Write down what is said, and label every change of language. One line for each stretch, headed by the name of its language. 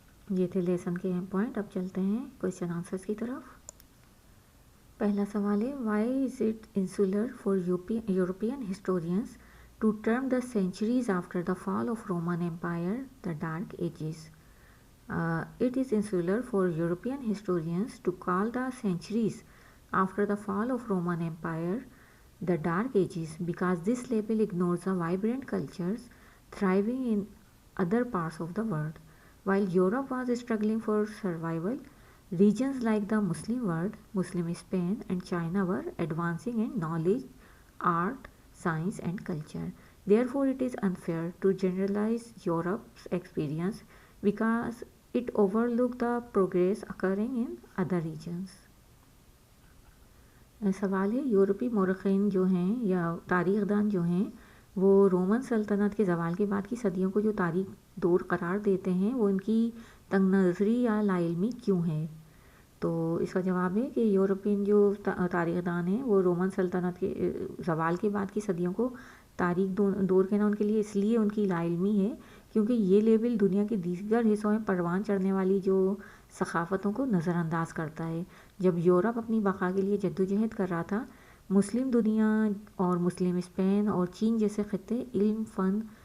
Urdu: یہ تھے لیسن کے اہم پوائنٹ۔ اب چلتے ہیں کویشچن آنسرز کی طرف۔ پہلا سوال ہے
English: Why is it insular for European historians to term the centuries after the fall of Roman Empire the Dark Ages. It is insular for European historians to call the centuries after the fall of Roman Empire the Dark Ages because this label ignores the vibrant cultures thriving in other parts of the world. While Europe was struggling for survival, regions like the Muslim world, Muslim Spain and China were advancing in knowledge, art, science and culture. Therefore, it is unfair to generalize Europe's experience because it overlooked the progress occurring in other regions.
Urdu: سوال ہے یورپی مورخین جو ہیں یا تاریخ دان جو ہیں وہ رومن سلطنت کے زوال کے بعد کی صدیوں کو جو تاریخ دور قرار دیتے ہیں وہ ان کی تنگ نظری یا لا علمی کیوں ہے؟ تو اس کا جواب ہے کہ یورپین جو تاریخ دان ہیں وہ رومن سلطنت کے زوال کے بعد کی صدیوں کو تاریخ دور کہنا ان کے لیے اس لیے ان کی لا علمی ہے کیونکہ یہ لیبل دنیا کے دیگر حصوں میں پروان چڑھنے والی جو ثقافتوں کو نظر انداز کرتا ہے۔ جب یورپ اپنی بقا کے لیے جدوجہد کر رہا تھا، مسلم دنیا اور مسلم اسپین اور چین جیسے خطے علم، فن،